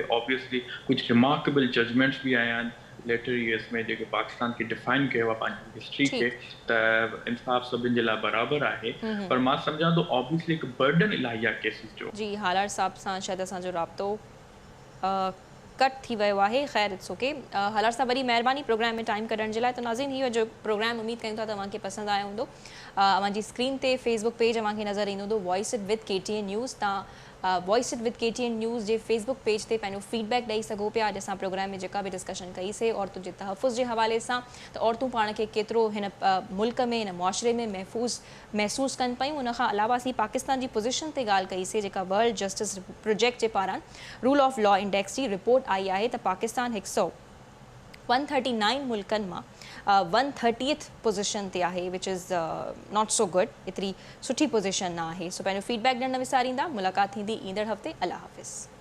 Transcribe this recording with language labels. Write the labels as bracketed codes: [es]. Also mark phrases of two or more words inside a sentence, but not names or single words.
[sd] ऑब्वियसली कुझु [en] remarkable judgments [sd] बि आया आहिनि [en] later years [sd] में जेके पाकिस्तान खे डिफाइन कयो आहे पंहिंजी हिस्ट्री खे त इंसाफ़ सभिनि जे लाइ बराबरि आहे, पर मां सम्झां थो ऑब्वियसली हिकु बर्डन इलाही आहे केसिस जो। जी, हालार साहब सां शायदि असांजो राब्तो कट थी वियो आहे। [en] ख़ैर it's okay. [sd] हालार साहब, वरी महिरबानी प्रोग्राम में टाइम कढण जे लाइ। त नाज़रीन, इहो जो प्रोग्राम उमेद कयूं था तव्हांखे पसंदि आयो हूंदो। अवांजी स्क्रीन ते फेसबुक पेज अवांखे नज़र ईंदो हूंदो, [en] Voice It With KTN News. [sd] तव्हां वॉइस इट विद KTN न्यूज़ जे फेसबुक पेज ते पंहिंजो फीडबैक ॾेई सघो पिया। अॼु असां प्रोग्राम में जेका बि डिस्कशन कईसीं औरतुनि जे तहफ़ुज़ जे हवाले सां, त औरतूं पाण खे केतिरो हिन मुल्क में, हिन मुआशरे में महसूसु कनि पियूं। उन खां अलावा असीं पाकिस्तान जी पोज़ीशन ते ॻाल्हि कईसीं जेका वर्ल्ड जस्टिस प्रोजेक्ट जे पारां रूल ऑफ लॉ इंडेक्स जी रिपोर्ट आई आहे त पाकिस्तान 139 मुल्कनि मां 130th पोज़ीशन ते आहे, [en] which is not so good, [sd] एतिरी सुठी पोज़ीशन न आहे। सो पंहिंजो फीडबैक ॾियणु न विसारींदा। मुलाक़ात थींदी ईंदड़ हफ़्ते। अल्लाह हाफ़िज़।